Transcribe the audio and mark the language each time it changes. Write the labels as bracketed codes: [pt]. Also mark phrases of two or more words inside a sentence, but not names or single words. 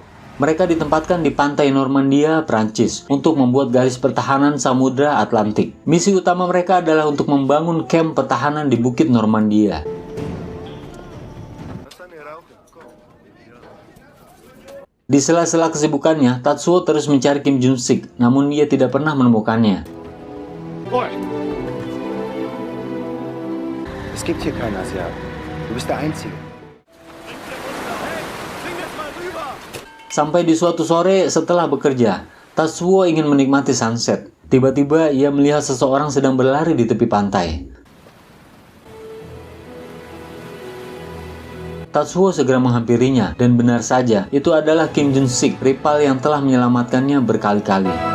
[id] Mereka ditempatkan di pantai Normandia, Prancis, untuk membuat garis pertahanan Samudra Atlantik. Misi utama mereka adalah untuk membangun kamp pertahanan di Bukit Normandia. Di sela-sela kesibukannya, Tatsuo terus mencari Kim Jun-sik, namun ia tidak pernah menemukannya. [de] Es gibt hier keinen Asiaten. Du bist der Einzige. [id] Sampai di suatu sore setelah bekerja, Tatsuo ingin menikmati sunset. Tiba-tiba ia melihat seseorang sedang berlari di tepi pantai. Tatsuo segera menghampirinya, dan benar saja, itu adalah Kim Jun-sik, rival yang telah menyelamatkannya berkali-kali.